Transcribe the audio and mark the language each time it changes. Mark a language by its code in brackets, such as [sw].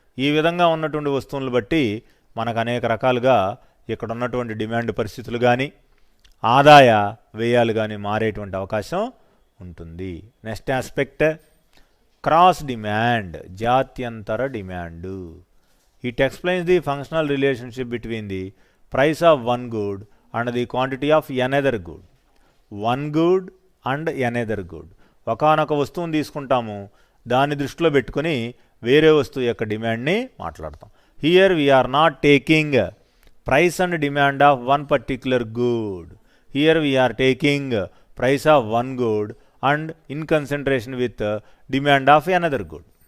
[te] ఈ విధంగా ఉన్నటువంటి వస్తువులను బట్టి మనకు అనేక రకాలుగా ఇక్కడ ఉన్నటువంటి డిమాండ్ పరిస్థితులు కానీ ఆదాయ వ్యయాలు కానీ మారేటువంటి అవకాశం ఉంటుంది. [en] next aspect cross demand, [te] జాత్యంతర demand. [en] It explains the functional relationship between the price of one good and the quantity of another good. One good and another good. [te] ఒకానొక వస్తువుని తీసుకుంటాము, దాన్ని దృష్టిలో పెట్టుకుని వేరే వస్తువు యొక్క డిమాండ్ని మాట్లాడతాం. [en] Here we're not taking price and demand of one particular good. Here we're taking price of one good and in concentration with demand of another good.